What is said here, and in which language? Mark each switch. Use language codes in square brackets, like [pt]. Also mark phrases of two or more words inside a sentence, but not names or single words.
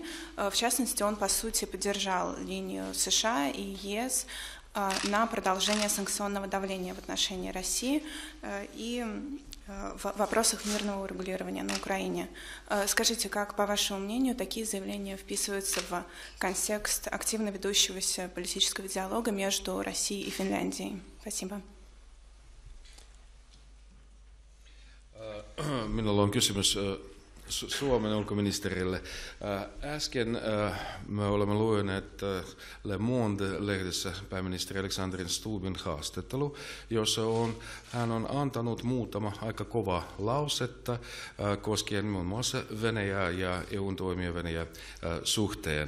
[ru] В частности, он, по сути, поддержал линию США и ЕС на продолжение санкционного давления в отношении России и в вопросах мирного урегулирования на Украине. Скажите, как, по вашему мнению, такие заявления вписываются в контекст активно ведущегося политического диалога между Россией и Финляндией? Спасибо. [fi] Minulla on kysymys Suomen ulkoministerille. Äsken me olemme lukeneet Le Monde-lehdessä pääministeri Alexander Stubbin haastattelu, jossa hän on antanut muutama aika kova lausetta koskien muun muassa Venäjää ja EUn toimia Venäjän suhteen.